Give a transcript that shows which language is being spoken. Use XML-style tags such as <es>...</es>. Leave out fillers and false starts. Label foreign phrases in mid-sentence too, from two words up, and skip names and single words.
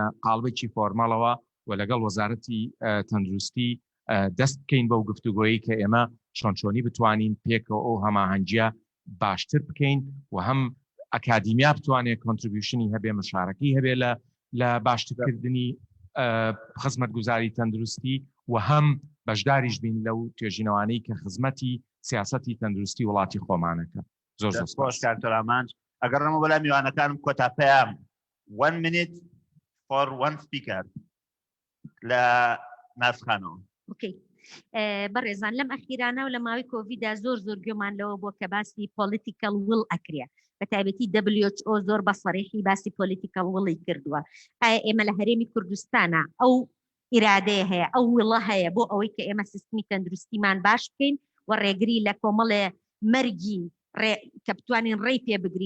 <ckb>قاڵبێکی فۆرماڵەوە و لەگەڵ وەزارەتی تەندروستی دەست بکەین بەو گفتوگۆیی کە ئێمە چۆنچۆنی بتوانین پێکەوە ئەو هەماهەنگیە باشتر بکەین و هەم ئەکادیمیا بتوانێت کۆنتریبیوشنی هەبێ، مشارەکەی هەبێ لە باشترکردنی خزمەتگوزاری تەندروستی و هەم بەشداریش بین لەو توێژینەوانەی کە خزمەتی سیاسەتی تەندروستی وڵاتی خۆمانەکە. زۆر سپاس کاکتۆر ئامانج. ئەگەر ڕەمە بەلای میوانەکانم کۆتا پێیام</ckb> <en>1 minute for one speaker</en> <ckb>لە ناسخانەوە. اوكي بەڕێزان لەم ئەخیرانە و لە ماوەی کۆڤیدا زۆر گوێمان لەوە بۆ کە باسی</ckb> <en>political will</en> <ckb>ئەکرێ، بە تایبەتی WHO زۆر بە سەریحی باسی</ckb> <en>political will</en> <ckb>کردووە. ئایا ئێمە لە هەرێمی کوردستانە ئەو ئیرادەیە هەیە، ئەو ویڵە هەیە بۆ ئەوەی کە ئێمە سیستمی تەندروستیمان باش بکەین و ڕێگری لە کۆمەڵێ مەرگی کە بتوانین ڕێی پێ بگرین؟</ckb>